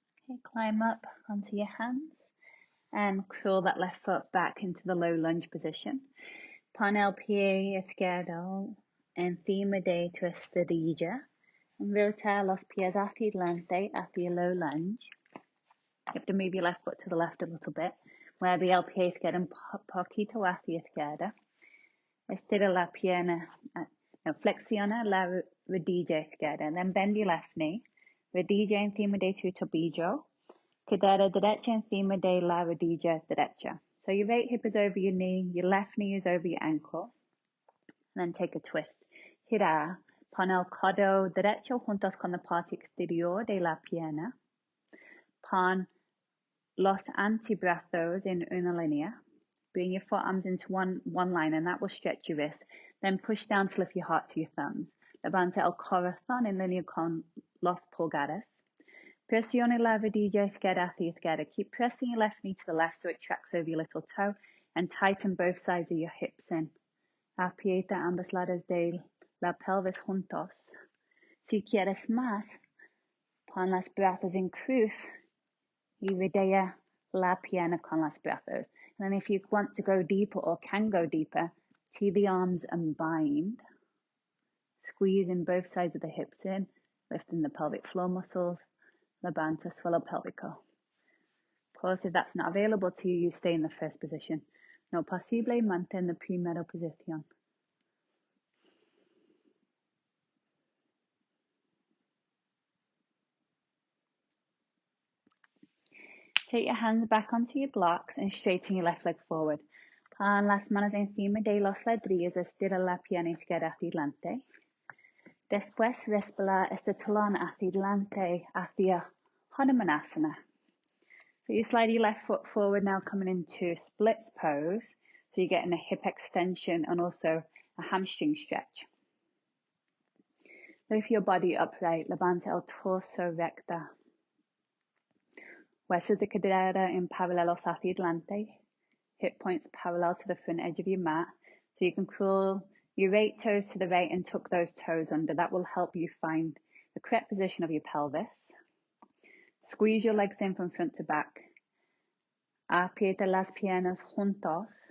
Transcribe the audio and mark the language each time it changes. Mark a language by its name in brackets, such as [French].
[English] Okay, climb up onto your hands and curl that left foot back into the low lunge position. [Spanish] Pon el pie izquierdo encima de tu estadilla [English] and rotate [Spanish] los pies hacia adelante hacia [English] low lunge. You have to move your left foot to the left a little bit. [Spanish] Mueve el pie izquierdo un poquito hacia izquierda. Estira la pierna, flexiona la rodilla izquierda. [English] Then bend your left knee. [Spanish] Rodilla encima de tu tobillo. Cadera derecha encima de la rodilla derecha. [English] So your right hip is over your knee, your left knee is over your ankle. And then take a twist. [Spanish] Gira. Pon el codo derecho juntos con la parte exterior de la pierna. Pon los antebrazos in una línea. [English] Bring your forearms into one line and that will stretch your wrist. Then push down to lift your heart to your thumbs. [Spanish] Levanta el corazón en línea con los pulgares. Presione la rodilla izquierda hacia izquierda. [English] Keep pressing your left knee to the left so it tracks over your little toe and tighten both sides of your hips in. [Spanish] Aprieta ambos lados de la pelvis juntos. Si quieres más, pon los brazos en cruz y rodea la pierna con los brazos. [English] And then if you want to go deeper or can go deeper, tee the arms and bind. Squeezing both sides of the hips in, lifting the pelvic floor muscles. [Spanish] Levanta suelo pélvico. [English] Pause if that's not available to you, you stay in the first position. [Spanish] No posible, mantén la primera posición. [English] Take your hands back onto your blocks and straighten your left leg forward. [Spanish] Pon las manos encima de los ladrillos, estira la pierna izquierda hacia adelante. Después respira este talón hacia adelante, hacia Hanumanasana. [English] So you slide your left foot forward now, coming into splits pose. So you're getting a hip extension and also a hamstring stretch. Lift your body upright, [Spanish] levanta el torso recta. Huesos de cadera in paralelos hacia adelante. [English] Hip points parallel to the front edge of your mat. So you can curl your right toes to the right and tuck those toes under. That will help you find the correct position of your pelvis. Squeeze your legs in from front to back. [Spanish] Aprieta las piernas juntos.